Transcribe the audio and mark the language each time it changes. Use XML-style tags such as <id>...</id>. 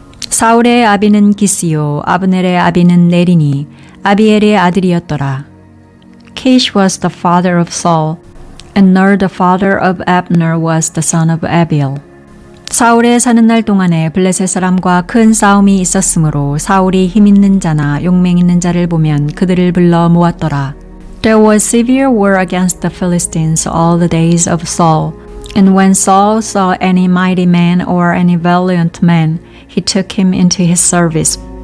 <ko>사울의 아비는 기스요 아브넬의 아비는 넬이니 아비엘의 아들이었더라.</ko> <en>Kish was the father of Saul, and Ner the father of Abner was the son of Abiel.</en> <ko>사울의 사는 날 동안에 블레셋 사람과 큰 싸움이 있었으므로 사울이 힘 있는 자나 용맹 있는 자를 보면 그들을 불러 모았더라.</ko> <en>There was severe war against the Philistines all the days of Saul, and when Saul saw any mighty man or any valiant man, he took him into his service.</en>